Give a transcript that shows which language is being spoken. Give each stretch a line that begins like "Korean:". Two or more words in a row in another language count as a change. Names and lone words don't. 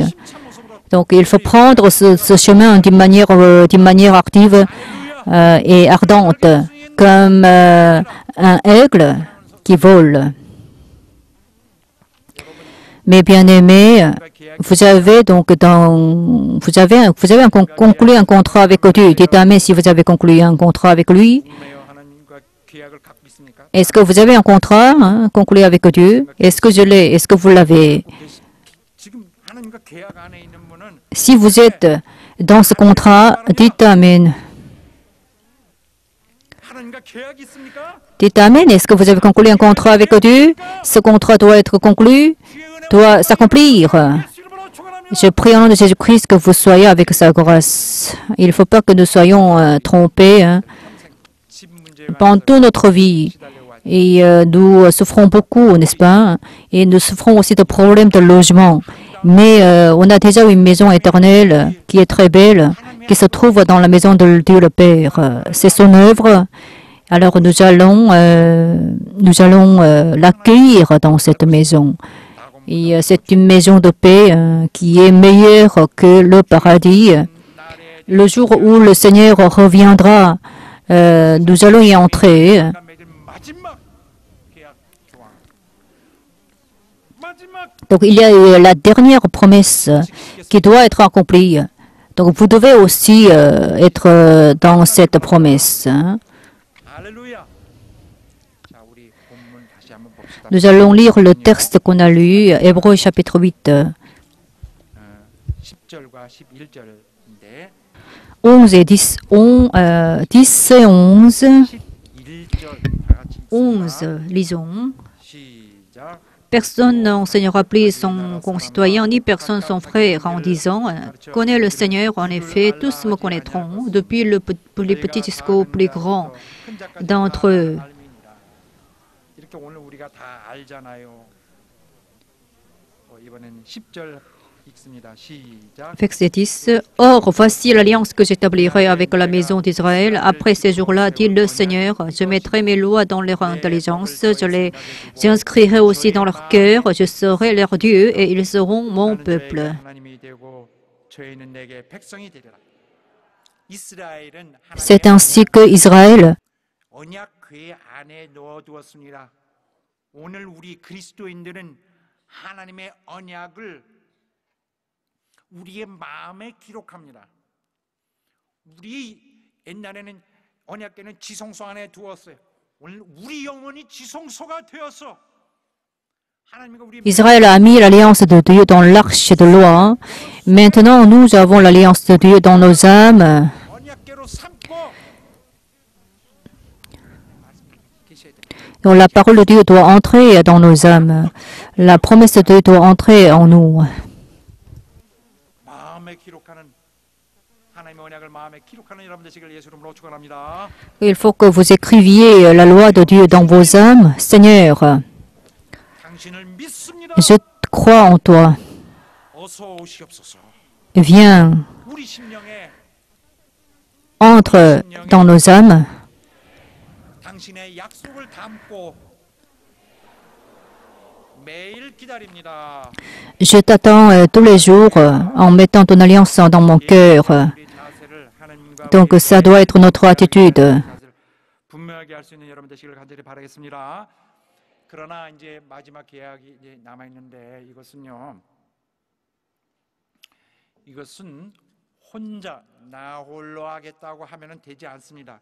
French: Donc il faut prendre ce chemin d'une manière active et ardente, comme un aigle qui vole. Mes bien-aimés, vous avez conclu un contrat avec Dieu. Dites Amen si vous avez conclu un contrat avec lui.
Korean: 매여 하나님과 계약을 갖고 있습니까?
French: Est-ce que vous avez un contrat conclu avec Dieu? Est-ce que je l'ai? Est-ce que vous l'avez?
Korean: 지금 하나님과 계약 안에 있는 분은
French: Si vous êtes dans ce contrat, dites Amen.
Korean: 하나님과 계약이 있습니까?
French: Dites Amen. Est-ce que vous avez conclu un contrat avec Dieu? Ce contrat doit être conclu, doit s'accomplir.
Korean: 예수 이름으로 축원합니다.
French: Je prie au nom de Jésus-Christ que vous soyez avec sa grâce. Il ne faut pas que nous soyons trompés
Korean: 집 문제가
French: pendant toute notre vie.
Korean: 달려와
French: Et nous souffrons beaucoup, n'est-ce pas? Et nous souffrons aussi de problèmes de logement. Mais on a déjà une maison éternelle qui est très belle, qui se trouve dans la maison de Dieu le Père. C'est son œuvre. Alors nous allons l'accueillir dans cette maison. Et c'est une maison de paix qui est meilleure que le paradis. Le jour où le Seigneur reviendra, nous allons y entrer.
Korean: 맺은 마지막 계약 조항. 마지막
French: Donc il y a la dernière promesse qui doit être accomplie. Donc vous devez aussi être dans cette promesse.
Korean: 할렐루야. 자, 우리 본문 다시 한번 봅시다.
French: Nous allons lire le texte qu'on a lu, Hébreux chapitre 8,
Korean: 10절과 11절인데
French: 11 et 10, 10 et 11.
Korean: 11절 다 같이
French: 11, lisons.
Korean: 시작.
French: Personne n'enseignera plus son concitoyen, ni personne son frère, en disant « Connais le Seigneur, en effet, tous me connaîtront, depuis les petits jusqu'aux plus grands d'entre eux.
Korean: 이렇게 오늘 우리가 다 알잖아요. 이번엔 10절 읽습니다. 시작. »
French: Verset 10. Or, voici l'alliance que j'établirai avec la maison d'Israël. Après ces jours-là, dit le Seigneur, je mettrai mes lois dans leur intelligence, je les inscrirai aussi dans leur cœur, je serai leur Dieu et ils seront mon
Korean: 나는
French: peuple.
Korean: 저에게 하나님이 되고 저희는 내게 백성이 되리라. 이스라엘은
French: C'est ainsi que Israël
Korean: 언약 궤 안에 넣어두었습니다. 오늘 우리 그리스도인들은 하나님의 언약을 우리의 마음에 기록합니다. 우리 옛날에는 언약궤는 지성소 안에 두었어요. 오늘 우리 영혼이 지성소가 되었어. 하나님과 우리
French: Israël a mis l'alliance de Dieu dans l'arche de loi. Maintenant, nous avons l'alliance de Dieu dans nos âmes.
Korean: 언약궤로 삼고 계셔야 돼요.
French: Donc la parole de Dieu doit entrer dans nos âmes. La promesse de Dieu doit entrer en nous.
Korean: 마음에 기록하는 하나님의 언약을 마음에 기록하는 여러분 되시길 예수 이름으로 축원합니다.
French: Il faut que vous écriviez la loi de Dieu dans vos âmes. Seigneur,
Korean: 당신을 믿습니다.
French: je crois en toi.
Korean: 어서 오시옵소서.
French: Viens,
Korean: 우리 심령에
French: entre dans nos âmes.
Korean: 당신의 약속을 담고 매일 기다립니다.
French: Je t'attends tous les jours en mettant ton alliance dans mon cœur.
Korean: 우리 자세를 하나님과
French: Donc ça doit être notre attitude.
Korean: 자세를 분명하게 할 수 있는 여러분 되시길 간절히 바라겠습니다. 그러나 이제 마지막 계약이 이제 남아 있는데 이것은 혼자 나 홀로 하겠다고 하면은 되지 않습니다.